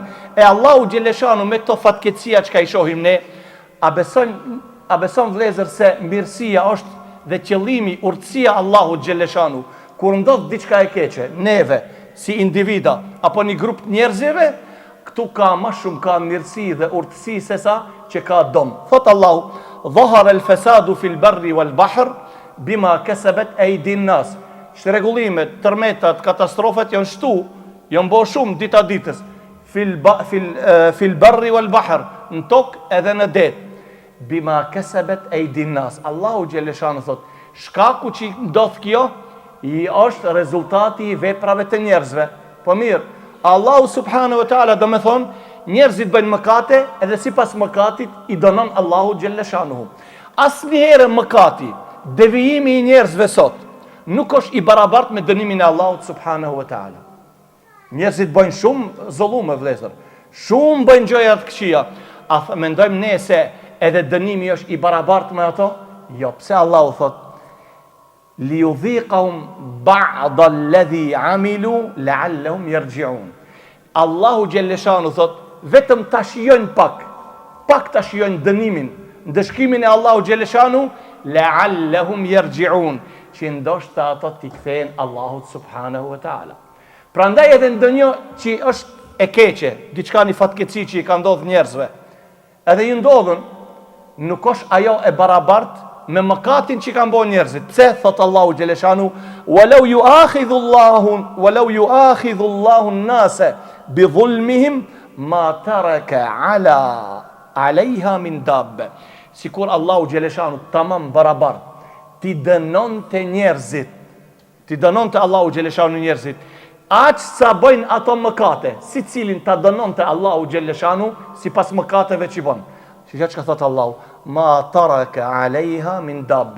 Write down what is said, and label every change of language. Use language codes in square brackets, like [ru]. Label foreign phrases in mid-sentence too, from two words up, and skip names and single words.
[sq] E Allahu xheleshanu me këto fatkeqësia që ka i shohim ne, a beson vëllezër se mirësia është dhe qëllimi, urtësia Allahu xheleshanu, kur ndodh diçka e keqe, neve si individa apo një grup njerëzive, këtu ka më shumë ka mirësi dhe urtësi se sa që ka dom. Thot Allahu: [ar] "ظهر الفساد في البر والبحر بما كسبت أيدي الناس." [sq] Shtrregullimet, tërmetat, katastrofat janë shtu, janë bo shumë dita ditës. [ar] في البر والبحر, [sq] në tokë edhe në det. [ar] بما كسبت أيدي الناس. [sq] Allahu xheleshanu thot, shkaku që ndodh kjo, i është rezultati i veprave të njerëzve. Po mirë, Allahu [ar] سبحانه وتعالى [sq] do me thonë, njerëzit bëjnë mëkate edhe sipas mëkatit i dënon Allahu xheleshanu. Asnjëherë mëkati, devijimi i njerëzve sot, nuk është i barabartë me dënimin e Allahut [ar] سبحانه وتعالى. [sq] Njerëzit bëjnë shumë zullume vëllezër, shumë bëjnë gjëra të këqija. A mendojmë ne se edhe dënimi është i barabartë me ato? Jo, pse Allahu thot: [ar] "ليذيقهم بعض الذي عملوا لعلهم يرجعون." [sq] Allahu xheleshanu thot, vetëm ta shijojnë pak ta shijojnë dënimin, ndëshkimin e Allahu xheleshanu, [ar] لعلهم يرجعون, [sq] që ndoshta ato t'i kthehen Allahut [ar] سبحانه وتعالى. [sq] Prandaj edhe ndonjë që është e keqe, diçka një fatkeqësi që i ka ndodhur njerëzve, edhe i ndodhën, nuk është ajo e barabartë me mëkatin që kanë bërë njerëzit. Pse thot Allahu xheleshanu: [ar] "ولو يؤاخذ الله الناس بظلمهم ما ترك عليها من دابة." [sq] Sikur Allahu xheleshanu tamam barabart ti dënonte njerëzit, ti dënonte Allahu xheleshanu njerëzit, aq sa bëjnë ato mëkate, si cilin ta dënonte Allahu xhelleshanu sipas mëkateve që bën. Që ka thot Allahu, [ar] ما ترك عليها من دابة.